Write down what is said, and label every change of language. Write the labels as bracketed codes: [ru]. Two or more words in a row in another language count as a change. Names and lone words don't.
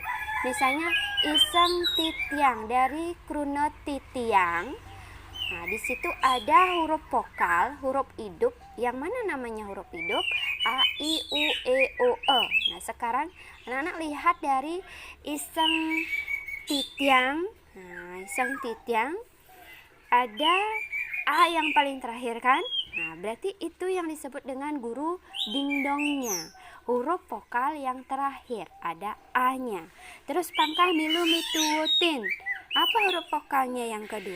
[id] Misalnya [ban] iseng titiang [id] dari [ban] kruno titiang. [id] Nah, di situ ada huruf vokal, huruf hidup. Yang mana namanya huruf hidup? A, I, U, E, O, E. Nah, sekarang anak-anak lihat dari [ban] iseng titiang. [id] Nah, [ban] iseng titiang [id] ada A yang paling terakhir kan? Nah, berarti itu yang disebut dengan guru dingdongnya. Huruf vokal yang terakhir ada A-nya. Terus [ban] pangkah milu mituwutin. [id] Apa huruf vokalnya yang kedua?